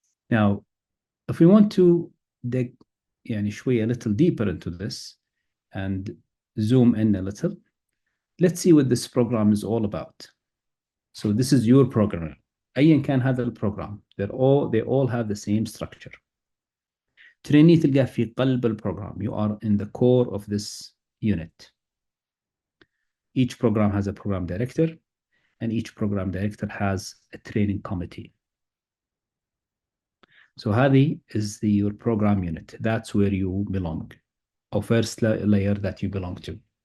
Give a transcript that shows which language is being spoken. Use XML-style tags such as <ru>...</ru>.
<en>Now, if we want to dig</en> <ar>يعني شوية</ar> <en>a little deeper into this and zoom in a little, let's see what this program is all about. So this is your program.</en> <ar>أيا كان هذا البروجرام,</ar> <en>they all have the same structure.</en> <ar>trainee تلقاه في قلب البروجرام.</ar> <en>You are in the core of this unit. Each program has a program director, and each program director has a training committee. So</en> <ar>هذه</ar> <en>is your program unit. That's where you belong, or first layer that you belong to.</en>